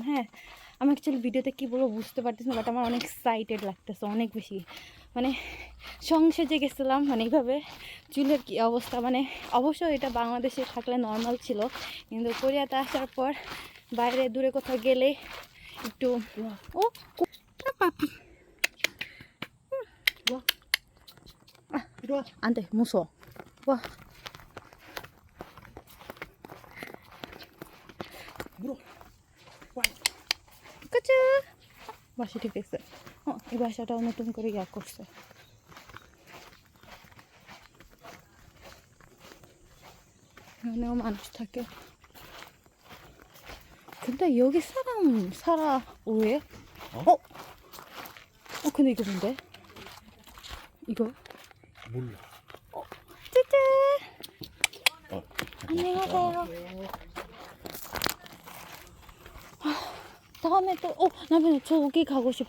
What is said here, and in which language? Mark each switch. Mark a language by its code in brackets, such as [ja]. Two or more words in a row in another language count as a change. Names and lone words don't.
[bn] হ্যাঁ আমি অ্যাকচুয়ালি ভিডিওতে কী বলবো বুঝতে পারতেছি না, বাট আমার অনেক এক্সাইটেড লাগতেছে, অনেক বেশি। মানে সংসেজে গেছিলাম, মানে এইভাবে চুলের কী অবস্থা, মানে অবশ্যই এটা বাংলাদেশে থাকলে নর্মাল ছিল, কিন্তু কোরিয়াতে আসার পর বাইরে দূরে কোথাও গেলে একটু ও পাপি [ko] 안 돼, 무서워. 와. 물어. 까자. [bn] বাসা ঠিক আছে। এই বাসাটাও নতুন করে ইয়া করছে। এখানেও মানুষ থাকে। [ko] 근데 여기 사람 살아 왜? 근데 이거 뭔데? 이거? 몰라. 찌찌. 어. 안녕하세요. 다음에 또 남편이 저기 가고 싶어.